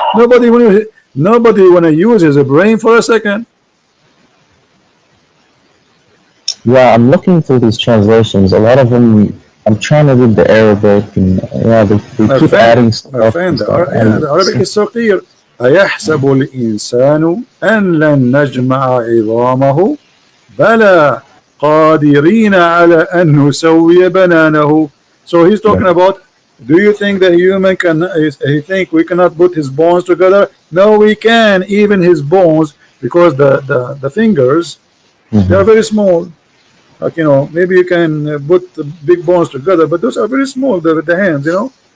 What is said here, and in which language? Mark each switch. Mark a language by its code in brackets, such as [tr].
[en] Nobody wanna use his brain for a second. Yeah, I'm looking through these translations. A lot of them, I'm trying to read the Arabic, and yeah, they keep adding stuff. My friend, the Arabic is so clear. [ar] أيحسب الإنسان أن لن نجمع عظامه بلى قادرين على أن نسوي بنانه. [en] So he's talking about, do you think the human can, he think we cannot put his bones together? No, we can, even his bones, because the fingers, they are very small. Like, you know, maybe you can put the big bones together, but those are very small, the hands, you know.